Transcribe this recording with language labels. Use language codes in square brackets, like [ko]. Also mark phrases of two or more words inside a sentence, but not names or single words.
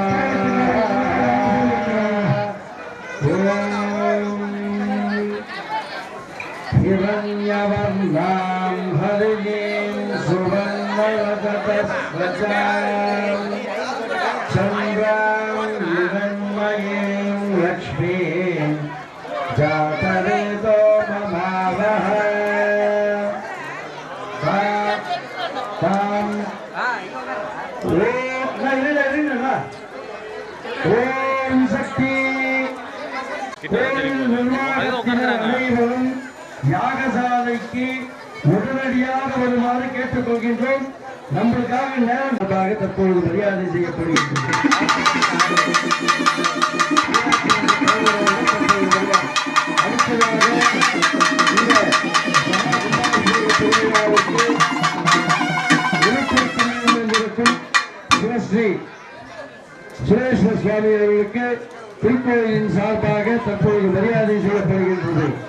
[sa] हिरण्यवर्णां हरिणीं सुवर्णरजतस्वचां चन्द्रां हिरण्मयीं लक्ष्मीं जातवेदो ममावह ओम शक्ति [ta] அனைவரும் யாகசாலைக்கு உடனடியாக வருமாறு கேட்டுக்கொள்கின்றோம். நம்மளுக்காக நேரமாக தற்பொழுது மரியாதை செய்யப்படுகிறது. அடுத்ததாக இந்த இருக்கும் சிவஸ்ரீ சுரேஸ்வர சுவாமி அவர்களுக்கு திருக்கோயிலின் சார்பாக தற்போது மரியாதை செய்யப்படுகின்றது.